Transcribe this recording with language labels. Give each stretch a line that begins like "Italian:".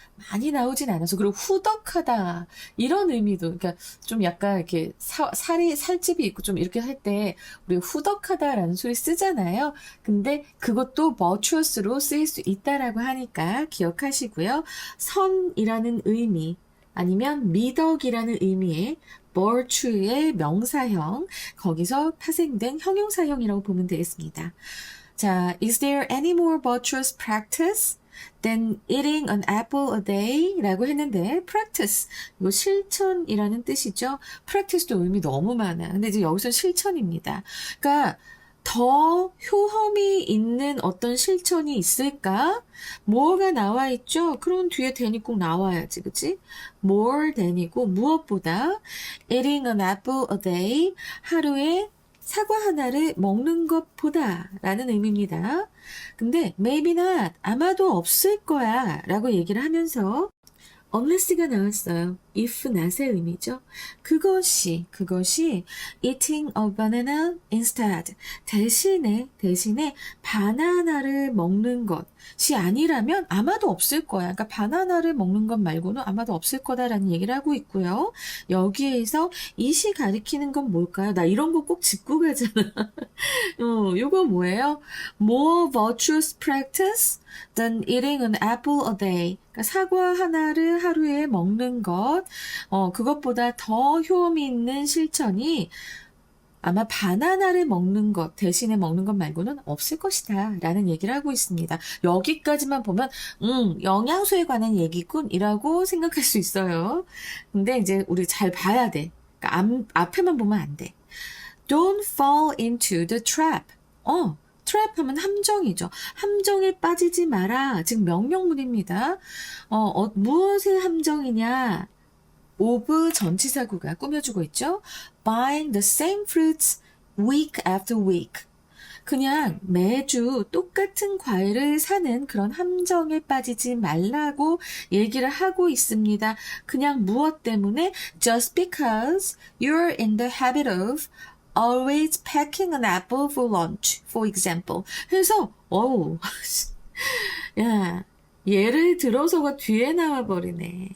Korean: 많이 나오진 않아서 그리고 후덕하다 이런 의미도 그러니까 좀 약간 이렇게 살집이 있고 좀 이렇게 할 때 우리 후덕하다라는 소리 쓰잖아요. 근데 그것도 virtuous로 쓰일 수 있다라고 하니까 기억하시고요. 선이라는 의미 아니면 미덕이라는 의미의 virtue의 명사형 거기서 파생된 형용사형이라고 보면 되겠습니다.
English: 자, is there any more virtuous practice than eating an apple a day?
Korean: 라고 했는데 practice, 이거 실천이라는 뜻이죠. practice도 의미 너무 많아. 근데 이제 여기서 실천입니다. 그러니까 더 효험이 있는 어떤 실천이 있을까? more가 나와 있죠? 그럼 뒤에 than이 꼭 나와야지, 그치? more than이고 무엇보다
English: eating an apple a day,
Korean: 하루에 사과 하나를 먹는 것보다 라는 의미입니다. 근데
English: maybe not,
Korean: 아마도 없을 거야 라고 얘기를 하면서 unless가 나왔어요. if not의 의미죠. 그것이
English: eating a banana instead
Korean: 대신에 바나나를 먹는 것이 아니라면 아마도 없을 거야. 그러니까 바나나를 먹는 것 말고는 아마도 없을 거다라는 얘기를 하고 있고요. 여기에서 it이 가리키는 건 뭘까요? 나 이런 거 꼭 짚고 가잖아. 요거 뭐예요?
English: More virtuous practice than eating an apple a day.
Korean: 그러니까 사과 하나를 하루에 먹는 것, 그것보다 더 효험이 있는 실천이 아마 바나나를 먹는 것 대신에 먹는 것 말고는 없을 것이다 라는 얘기를 하고 있습니다. 여기까지만 보면 영양소에 관한 얘기군이라고 생각할 수 있어요. 근데 이제 우리 잘 봐야 돼. 그러니까 앞에만 보면 안 돼.
English: Don't fall into the trap.
Korean: 트랩 하면 함정이죠. 함정에 빠지지 마라. 즉 명령문입니다. 무엇의 함정이냐? of 전치사구가 꾸며주고 있죠.
English: Buying the same fruits week after week.
Korean: 그냥 매주 똑같은 과일을 사는 그런 함정에 빠지지 말라고 얘기를 하고 있습니다. 그냥 무엇 때문에?
English: Just because you're in the habit of always packing an apple for lunch, for example.
Korean: 그래서, 야, 예를 들어서가 뒤에 나와버리네.